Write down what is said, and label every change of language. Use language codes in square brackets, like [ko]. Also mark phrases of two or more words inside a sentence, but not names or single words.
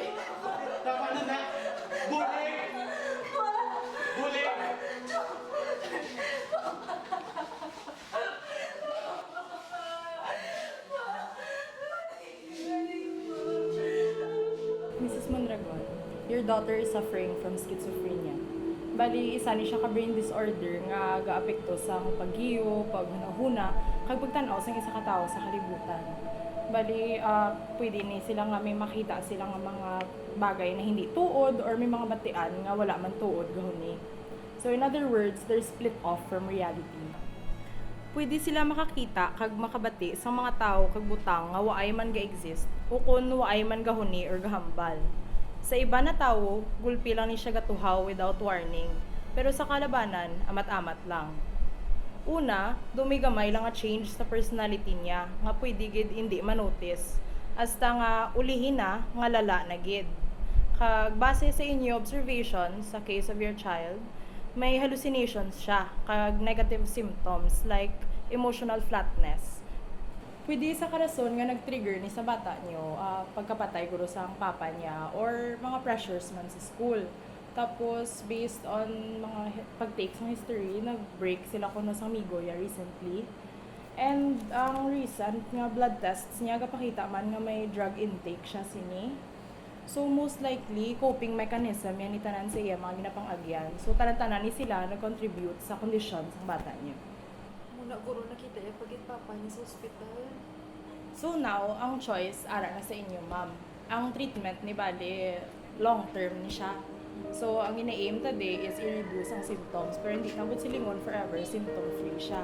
[hil] Tama na! Buling! Buling! [en] Mrs. Mondragon, your daughter is suffering from schizophrenia. [hil] Bali, isa ni siya ka brain disorder nga gaapekto sa paggiyo, paghunahuna, kag pagtanaw sa isa ka tawo sa kalibutan. Bali, pwede ni sila nga may makita sila nga mga bagay na hindi tuod or may mga batian nga wala man tuod gahuni. [en] So in other words, they're split off from reality. [hil] Pwede sila makakita kag makabati sa mga tao kag butang nga waay man ga-exist o kun waay man gahuni or gahambal. Sa iba na tao, gulpi lang ni siya gatuhaw [en] without warning. [hil] Pero sa kalabanan, amat-amat lang. Una, dumigamay lang nga change sa personality niya nga pwede gid hindi manotice. Hasta nga ulihin na nga lala na gid. Kag base sa inyo observation sa [en] case of your child, may hallucinations [hil] siya kag [en] negative symptoms like emotional flatness. [hil] Pwede sa karason nga nag-trigger ni sa bata niyo pagkapatay guro sa ang papa niya or mga pressures man sa school. Tapos [en] based on [hil] mga pag-take ng history, nag-break sila kuno sa amigo ya recently. And ang recent nga blood tests niya gapakita man nga may drug intake siya sini. [en] So most likely coping mechanism [hil] yan ni tanan sa iya mga ginapang-agyan. So tanan-tanan ni sila nag-contribute sa kondisyon sa bata niya. Muna, guro, nakita yung pagit papa niya sa ospital. So now, ang choice ara na sa inyo, ma'am. Ang treatment ni bali long term ni siya. So ang ina-aim today is i-reduce ang symptoms pero hindi nabot silingon forever, [en] symptom free [hil] siya.